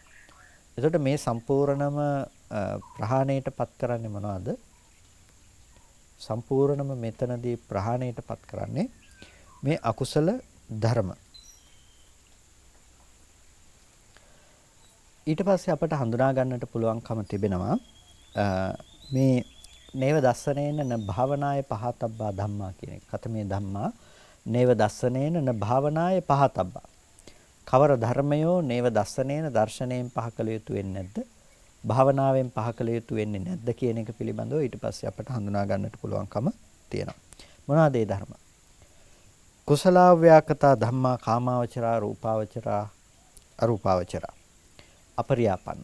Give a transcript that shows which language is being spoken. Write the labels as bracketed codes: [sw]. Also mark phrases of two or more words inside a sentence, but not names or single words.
[si] එතකොට මේ සම්පූර්ණම ප්‍රහාණයටපත් කරන්නේ මොනවද? සම්පූර්ණම මෙතනදී ප්‍රහාණයටපත් කරන්නේ මේ අකුසල ධර්ම. ඊට පස්සේ අපට හඳුනා ගන්නට පුළුවන්කම තිබෙනවා මේ [pi] නේව දස්සනේන න භාවනාය පහතබ්බා ධම්මා [si] කියන එක. [pi] කතමේ ධම්මා නේව දස්සනේන න භාවනාය පහතබ්බා. [si] කවර ධර්මයෝ [pi] නේව දස්සනේන [si] දර්ශනයෙන් පහ කළ යුතු වෙන්නේ නැද්ද? භාවනාවෙන් පහ කළ යුතු වෙන්නේ නැද්ද කියන එක පිළිබඳව ඊට පස්සේ අපට හඳුනා ගන්නට පුළුවන්කම තියෙනවා. මොනවාද ඒ ධර්ම? [pi] කුසලාව්‍යාකතා ධම්මා කාමාවචරා රූපාවචරා අරූපාවචරා අපරියාපන්න.